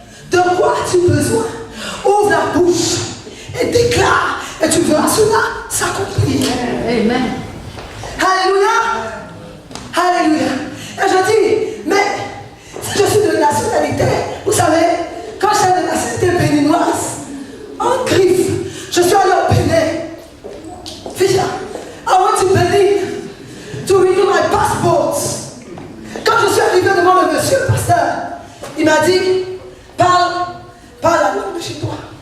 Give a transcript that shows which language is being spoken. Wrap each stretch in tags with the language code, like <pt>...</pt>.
<fr>De quoi as-tu besoin? Ouvre la bouche et déclare, et tu verras cela s'accomplir. Amen. Alléluia. Alléluia. Et je dis, mais si je suis de nationalité, vous savez, quand j'étais de nationalité béninoise, en griffe, je suis allé au Bénin.</fr> <en>Fisha, I went to Benin to renew my passport.</en> <fr>Quand je suis arrivé devant le monsieur pasteur, il m'a dit, parle la langue de chez toi.</fr>